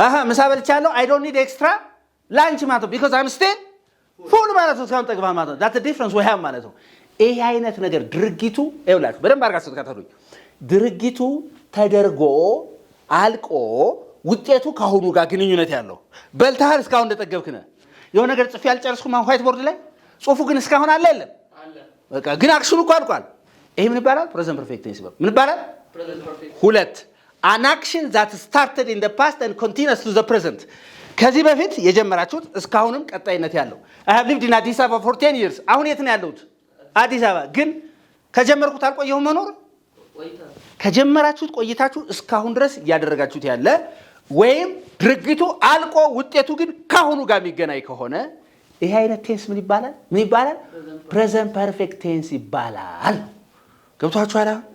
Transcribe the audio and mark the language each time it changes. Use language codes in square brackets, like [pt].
[am] ምሳ በልቻለሁ [en] አይ ዶንት ኒድ ኤክስትራ ላንች [am] ማለት ነው። [en] ቢኮዝ አም ስቲል ፉል [am] ማለት ነው። እስካሁን ጠግባህ ማለት ነው። [en] ዳት ዲፍረንስ [am] ወይ ሃም ማለት ነው። ይሄ አይነት ነገር ድርጊቱ ይኸውላችሁ በደንብ አድርጋችሁ ተከታተሉኝ። ድርጊቱ ተደርጎ አልቆ ውጤቱ ከአሁኑ ጋር ግንኙነት ያለው በልተሃል፣ እስካሁን እንደጠገብክ ነህ። የሆነ ነገር ጽፌ አልጨረስኩም ዋይት ቦርድ ላይ ጽሁፉ ግን እስካሁን አለ የለም? በቃ ግን አክሽኑ እኮ አልቋል። ይሄ ምን ይባላል? ፕሬዘንት ፐርፌክት ቴንስ ይባላል። ምን ይባላል? [en] ሁለት an action that started in the past and continues to the present [am] ከዚህ በፊት የጀመራችሁት እስካሁንም ቀጣይነት ያለው [en] I have lived in Addis Ababa for 10 years [am] አሁን የት ነው ያለሁት? አዲስ አበባ። ግን ከጀመርኩት አልቆየሁም መኖር ከጀመራችሁት ቆይታችሁ እስካሁን ድረስ እያደረጋችሁት ያለ ወይም ድርጊቱ አልቆ ውጤቱ ግን ካሁኑ ጋር የሚገናኝ ከሆነ ይሄ አይነት ቴንስ ምን ይባላል? ምን ይባላል? ፕሬዘንት ፐርፌክት ቴንስ ይባላል። ገብቷችኋል?